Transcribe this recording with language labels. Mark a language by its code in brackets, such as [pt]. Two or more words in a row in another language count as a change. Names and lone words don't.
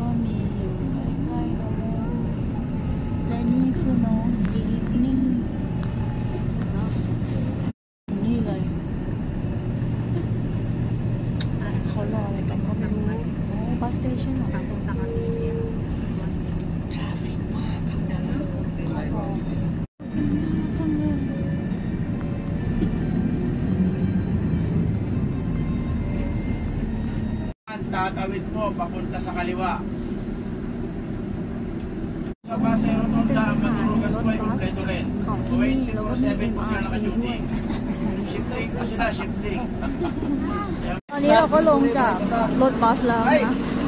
[th] มีอยู่ใกล้ๆเราและนี่คือน้องจี๊ดนี่ เลยเขารออะไรกันก็ไม่รู้ [en] bus station [th] หรอ [tl] Tatawid po papunta sa kaliwa. Sa base Rotonda, Maturugas po ay kompleto rin. 24/7 po sila naka-duty. Shifting po sila, shifting. [th] ตอนนี้เราก็ลงจากรถบัสแล้วนะ